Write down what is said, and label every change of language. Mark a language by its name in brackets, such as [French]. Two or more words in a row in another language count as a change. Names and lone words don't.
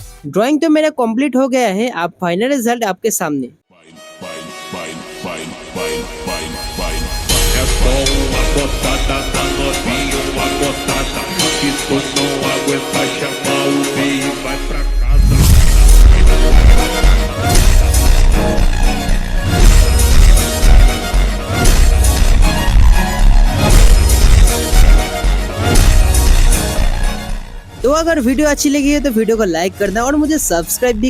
[Hindi] ड्राइंग तो मेरा कंप्लीट हो गया है, अब [English] final result [Hindi] आपके सामने। [Portuguese] É só uma botada da novinha, uma botada que tu não aguenta chamar o B e vai pra casa. [Hindi] तो अगर वीडियो अच्छी लगी है तो वीडियो को लाइक करना और मुझे सब्सक्राइब भी करना।